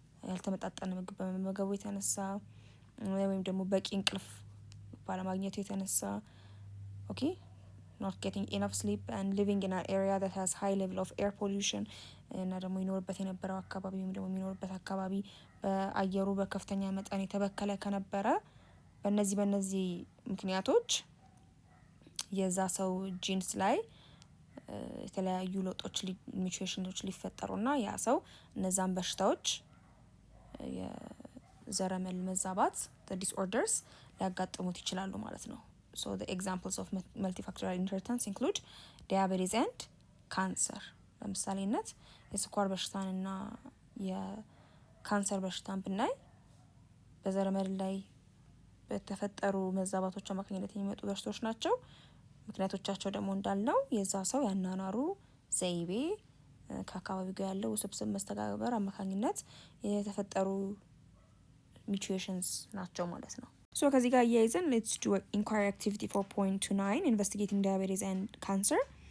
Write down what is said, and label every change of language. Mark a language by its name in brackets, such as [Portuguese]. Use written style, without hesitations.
[Amharic] ያልተመጣጠነ ምግብ በመመገቡ የተነሳ ወይም ደግሞ በቂ እንቅልፍ ባለማግኘቱ የተነሳ ኦኬ [English] not getting enough sleep and living in an area that has high level of air pollution [Amharic] እና ደግሞ ይኖርበት የነበረው አካባቢ ወይም ደግሞ የሚኖርበት አካባቢ በአየሩ በከፍተኛ መጠን የተበከለ ከነበረ በእነዚህ ምክንያቶች የዛ ሰው ጂንስ ላይ የተለያዩ ለውጦች ሚቹዌሽኖች ሊፈጠሩና ያ ሰው እነዛን በሽታዎች የዘረመል መዛባት ዲስኦርደርስ ሊያጋጥሙት ይችላሉ ማለት ነው። [English] So the examples of multifactorial inheritance include diabetes and cancer. [Amharic] ለምሳሌነት የስኳር በሽታንና የካንሰር በሽታን ብናይ በዘረመል ላይ በተፈጠሩ መዛባቶች አማካኝነት የሚመጡ በሽታዎች ናቸው። ምክንያቶቻቸው ደግሞ እንዳልነው የዛ ሰው ያናናሩ ዘይቤ ከአካባቢው ጋር ያለው ውስብስብ መስተጋበር አማካኝነት የተፈጠሩ ሚቹዌሽንስ ናቸው ማለት ነው። ሶ ከዚህ ጋር እያይዘን [English] ሌትስ ዱ ኢንኳሪ አክቲቪቲ 4.29 ኢንቨስቲጌቲንግ ዳያቤቲስ ኤንድ ካንሰር